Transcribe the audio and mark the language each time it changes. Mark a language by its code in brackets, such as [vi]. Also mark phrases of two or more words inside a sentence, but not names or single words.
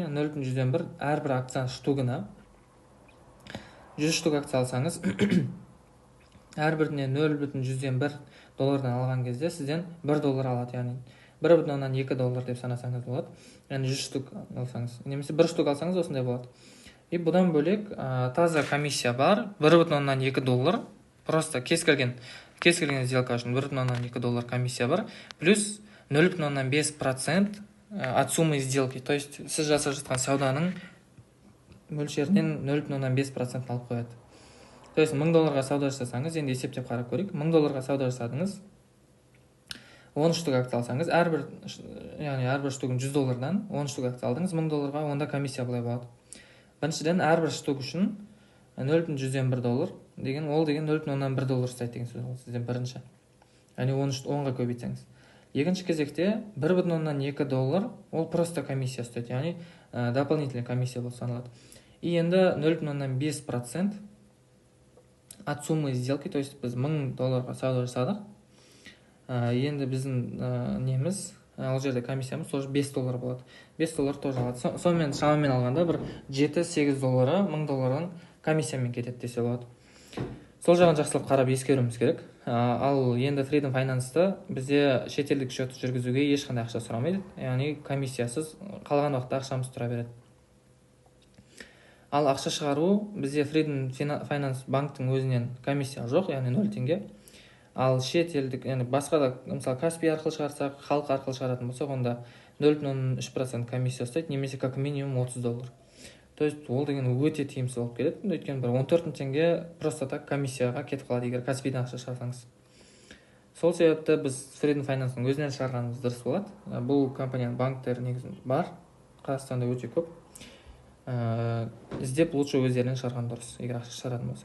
[kk] Яғни 0,100 әрбір акцияның штугына 100 штук акция алсаңыз, әрбіріне 0,100 доллардан алған кезде сізден $1 алады. Яғни 1,2 доллар деп санасаңыз болады. Яғни 100 штук алсаңыз, немесе 1 штук алсаңыз осындай болады. И бұдан бөлек таза комиссия бар, 1,2 доллар, просто кез келген сделка үшін 1,2 доллар комиссия бар, [ru] плюс 0,5% от суммы сделки, то есть [kk] сіз жасап жатқан сауданың мөлшерінен 0,5% алып қояды. [ru] То есть [kk] 1000 долларға сауда жасасаңыз, енді есептеп қарап көрейік, 1000 долларға сауда жасадыңыз, 10 штук акция алсаңыз, әрбір штугын 100 доллардан 10 штук акция алдыңыз, 1000 долларға, онда комиссия былай болады. Біріншіден, әрбір штук үшін 0,100 доллар деген, ол деген 0,1 доллар ұстайды деген сөз ол сізден бірінші. Яғни 10-ға көбейтсеңіз. Екінші кезекте 1,2 доллар ол просто комиссия ұстайды, яғни дополнительный комиссия болып саналады. И енді 0,5% [ru] от суммы сделки, то есть [kk] біз 1000 долларға сауда жасадық. Енді біздің неміз, ол жерде комиссиямыз тоже 5 доллар болады. 5 доллар тоже алады. Сонымен шамамен алғанда бір 7-8 доллары 1000 доллардан комиссиямен кетеді десе болады. Сол жағын жақсылап қарап ескеруіміз керек. Ал енді Freedom Finance'та бізде шетелдік счет жүргізуге ешқандай ақша сұрамайды. Яғни комиссиясыз қалған уақытта ақшамыз тұра береді. Ал ақша шығару бізде Freedom Finance банктың өзінен комиссия жоқ, яғни 0 теңге. Ал шетелдік, яғни басқа да, мысалы Каспий арқылы шығарсақ, халық арқылы шығаратын болсақ, онда 0,3% комиссия ұстайды, немесе [ru] как минимум [kk] 30 доллар. [ru] То есть [kk] ол деген өте тиімсіз болып келеді. Өйткені бір 14 000 теңге [ru] просто так [kk] комиссияға кетіп қалады, егер Каспийдан ақша шығарсаңыз. Сол себепті біз Freedom Finance'ның өзінен шығарғанымыз дұрыс болады. Бұл компанияның банктері негізінде бар, Қазақстанда өте көп. Іздеп лучше өздерінен шығарған дұрыс, егер ақша шығаратын болса.